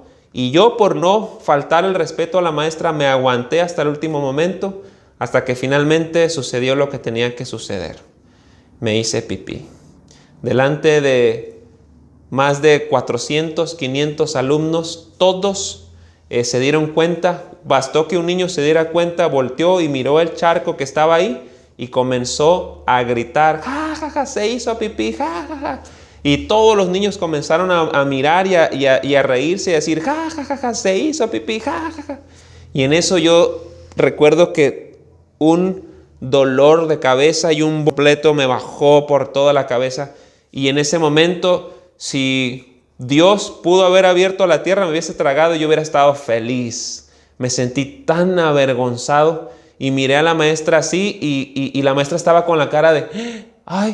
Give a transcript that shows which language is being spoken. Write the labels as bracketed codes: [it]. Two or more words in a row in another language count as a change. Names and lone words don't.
[es] Y yo por no faltar el respeto a la maestra me aguanté hasta el último momento, hasta que finalmente sucedió lo que tenía que suceder. Me hice pipí. Delante de más de 400, 500 alumnos, todos se dieron cuenta. Bastó que un niño se diera cuenta, volteó y miró el charco que estaba ahí y comenzó a gritar, ¡ja, ja, ja! Se hizo pipí, ¡ja, ja, ja! Y todos los niños comenzaron a mirar y a reírse y a decir, ¡ja, ja, ja, ja! Se hizo pipí, ¡ja, ja, ja! Y en eso yo recuerdo que un dolor de cabeza y un completo me bajó por toda la cabeza. Y en ese momento, si Dios pudo haber abierto la tierra, me hubiese tragado y yo hubiera estado feliz. Me sentí tan avergonzado y miré a la maestra así y la maestra estaba con la cara de, ¡ay!